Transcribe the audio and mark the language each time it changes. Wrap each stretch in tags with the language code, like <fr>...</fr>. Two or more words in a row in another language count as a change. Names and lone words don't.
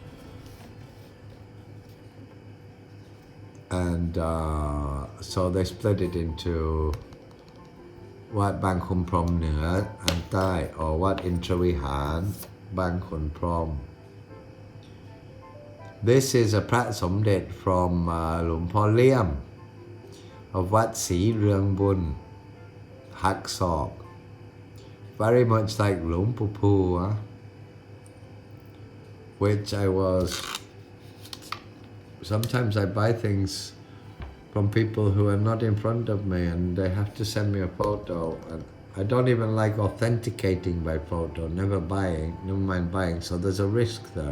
<en>And so they split it into Wat Bangkok Prom Nửa and Thai, or Wat Intravihan, Bangkok Prom. This is a Prat Somdet from Luang Por Liam of Wat Si Rương Bun, Hak Sok. Very much like Luang Pu Pu, which I was. Sometimes I buy things from people who are not in front of me and they have to send me a photo, and I don't even like authenticating by photo, never mind buying, so there's a risk there.</en>